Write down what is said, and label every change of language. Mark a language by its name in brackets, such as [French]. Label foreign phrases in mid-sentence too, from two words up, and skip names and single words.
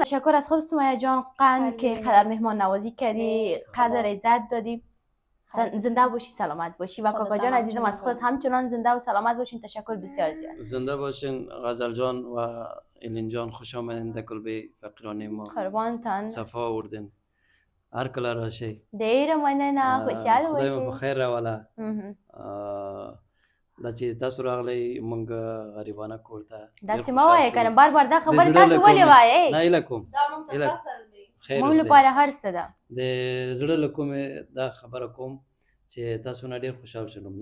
[Persian] تشکر از خود سمیه جان قند که قدر مهمان نوازی کردی قدر عزت دادی. زنده باشی سلامت باشی و کاکا جان عزیزم از خود همچنان زنده و سلامت باشین. تشکر بسیار زیاد. زنده باشین غزل جان و ایلین جان. خوش آمدین در کلبه فقیرانه ما. قربانتان. صفا آوردین [Pashto] هر کله راشی. دیر مننه خوشحال باشی. خدای مو بخیر راوله. دا چې تاسو راغلی مونږ غریبانه کور ته داسې مه وایه کنه بار بار دا خبر تاسو ولې وایې؟ نه هیله کوم دا مونږ ته فصل دی خیر مونږ لپاره هر څه ده. د زړه له کومې دا خبره کوم چې تاسو نه ډېر خوشحال شوم.